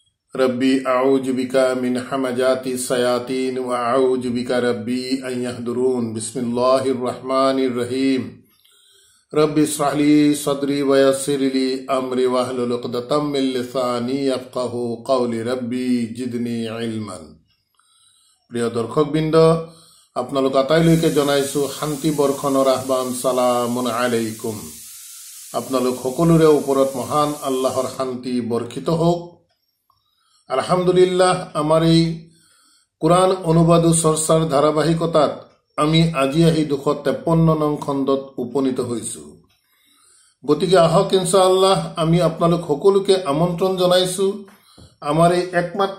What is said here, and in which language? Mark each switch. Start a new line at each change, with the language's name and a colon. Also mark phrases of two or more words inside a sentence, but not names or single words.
Arabic: رب أعوذ بك من همزات الشياطين وأعوذ بك رب أن يحضرون. بسم الله الرحمن الرحيم. رب اشرح لي صدري ويسر لي أمري واحلل عقدة من لساني يفقهوا قولي رب زدني علما.
Assamese: প্ৰিয় দৰ্শকবৃন্দ, আপোনালোক আটাইলৈকে জনাইছো শান্তি বৰ্ষণৰ আহ্বান।
Arabic: سلام عليكم.
Assamese: আপোনালোক সকলোৰে ওপৰত মহান আল্লাহৰ শান্তি বৰ্ষিত হোক। আলহামদুলিল্লাহ, আমাৰ এই কোরআন অনুবাদ চৰ্চাৰ ধাৰাবাহিকতাত আমি আজি আহি 253 নং খণ্ডত উপনীত হৈছো। গতিকে আহক ইনশাআল্লাহ আমি আপোনালোক সকলোকে আমন্ত্ৰণ জনাইছো আমাৰ এই একমাত্ৰ